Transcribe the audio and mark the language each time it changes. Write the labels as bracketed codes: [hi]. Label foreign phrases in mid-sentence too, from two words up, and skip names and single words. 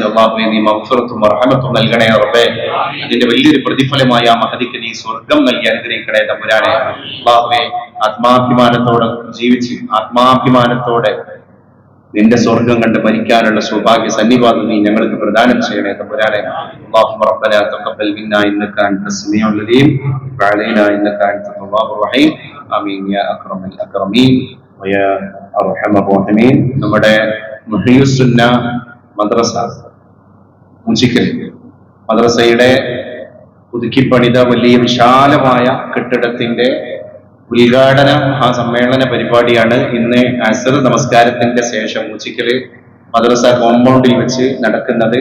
[ml] അല്ലാഹുവേ, നീ മഗ്ഫിറത്തും റഹ്മത്തും നൽകണേ റബ്ബേ. അതിന്റെ വലിയൊരു പ്രതിഫലമായ ആ മഹദിക്ക് നീ സ്വർഗം നൽകി അനുഗ്രഹിക്കണേ തമ്പുരാനെ. അല്ലാഹുവേ, ആത്മാഭിമാനത്തോടെ ജീവിച്ച് ആത്മാഭിമാനത്തോടെ നിന്റെ സ്വർഗം കണ്ട് മരിക്കാനുള്ള സൗഭാഗ്യ സന്നിപാതം നീ ഞങ്ങൾക്ക് പ്രദാനം ചെയ്യണേ തമ്പുരാനെ. [ar] اللهم ربنا تقبل منا انك انت السميع العليم وعلينا انك انت التواب الرحيم آمين يا اكرم الاكرمين ويا ارحم الراحمين. [ml] നമ്മുടെ മുഹയ്യിസുന്ന മദ്രസ മുജിക്കൽ മദ്രസയുടെ പുതുക്കിപ്പണിത വലിയ വിശാലമായ കെട്ടിടത്തിന്റെ ഉദ്ഘാടന സമ്മേളന പരിപാടിയാണ് ഇന്ന് അസ്ർ നമസ്കാരത്തിന്റെ ശേഷം മുജിക്കല് മദ്രസ കോമ്പൗണ്ടിൽ വെച്ച് നടക്കുന്നത്.